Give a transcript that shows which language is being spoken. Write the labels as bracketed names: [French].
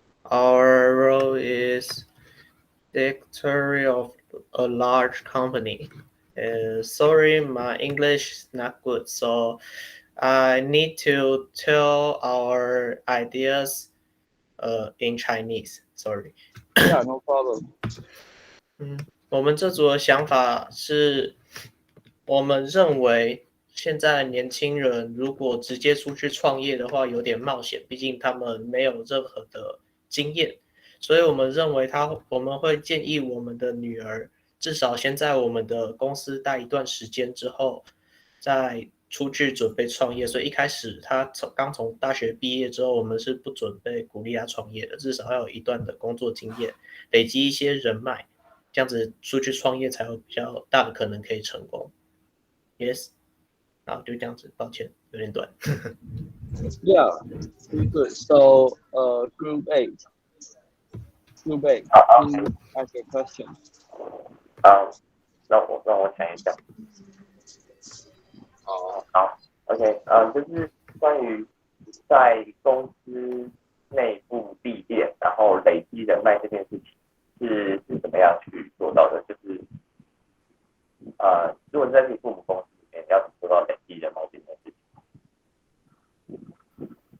[English] Our role is secretary of a large company. Sorry, my English is not good, so I need to tell our ideas in Chinese. Sorry. Yeah, no problem. [Chinese] 我们这组的想法是，我们认为现在年轻人如果直接出去创业的话，有点冒险，毕竟他们没有任何的经验，所以我们认为我们会建议我们的女儿至少先在我们的公司待一段时间之后，再出去准备创业。所以一开始他刚从大学毕业之后，我们是不准备鼓励他创业的，至少要有一段的工作经验，累积一些人脉。这样子出去创业才有比较大的可能可以成功。 Yes， 好，就这样子，抱歉，有点短。 [English] Yeah, good. So, group 8. Group 8, please ask your question. [Chinese] 让我想一想。好 ，OK， 就是关于在公司内部历练，然后累积人脉这件事情。是怎么样去做到的？就是如果在自己父母公司里面，要怎么做到累积人脉这件事情？